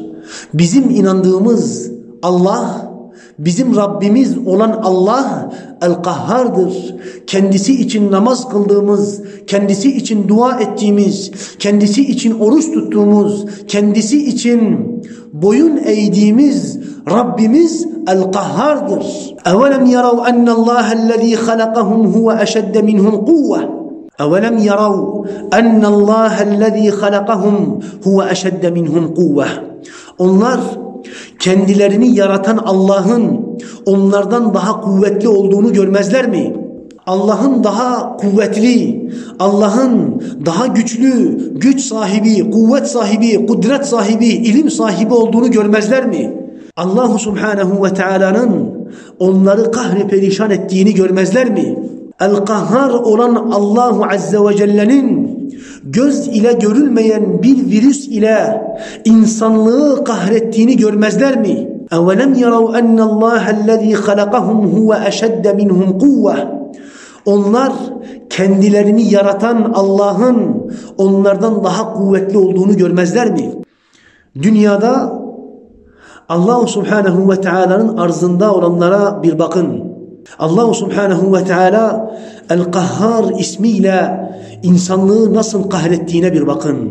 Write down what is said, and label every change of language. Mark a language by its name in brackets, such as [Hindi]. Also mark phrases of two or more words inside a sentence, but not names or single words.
[Turkish] Bizim inandığımız Allah, bizim Rabbimiz olan Allah el-Kahhar'dır. Kendisi için namaz kıldığımız, kendisi için dua ettiğimiz, kendisi için oruç tuttuğumuz, kendisi için boyun eğdiğimiz Rabbimiz el-Kahhar'dır. [Arabic] اَوَلَمْ يَرَوْا أَنَّ اللّٰهَ الَّذ۪ي خَلَقَهُمْ هُوَ أَشَدَّ مِنْهُمْ قُوَّةً اَوَلَمْ يَرَوْا أَنَّ اللّٰهَ الَّذ۪ي خَلَقَهُمْ هُوَ أَشَدَّ مِنْهُمْ قُوَّةً [Turkish] Onlar kendilerini yaratan Allah'ın onlardan daha kuvvetli olduğunu görmezler mi? Allah'ın daha kuvvetli, Allah'ın daha güçlü, güç sahibi, kuvvet sahibi, kudret sahibi, ilim sahibi olduğunu görmezler mi? Allah Subhanahu ve Teala'nın onları kahri perişan ettiğini görmezler mi? El-Kahhar olan Allahu Azze ve Celle'nin göz ile görülmeyen bir virüs ile insanlığı kahrettiğini görmezler mi? [Arabic] اَوَلَمْ يَرَوْا أَنَّ اللّٰهَ الَّذ۪ي خَلَقَهُمْ هُوَ أَشَدَّ مِنْهُمْ قُوَّةً [Turkish] Onlar kendilerini yaratan Allah'ın onlardan daha kuvvetli olduğunu görmezler mi? Dünyada Allah Subhanahu ve Teala'nın arzında olanlara bir bakın. Allah Subhanahu ve Teala El-Kahhar ismiyle insanlığı nasıl kahrettiğine bir bakın.